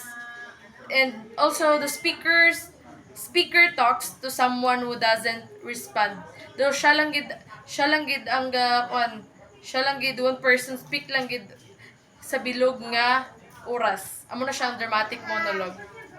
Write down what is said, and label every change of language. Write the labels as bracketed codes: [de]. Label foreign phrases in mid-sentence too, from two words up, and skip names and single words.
[en] And also the speaker's speaker talks to someone who doesn't respond. [hil] Though siya lang gid ang siya lang gid [en] one person speak [hil] lang gid sa bilog nga oras. Amo na siya ang [en] dramatic monologue.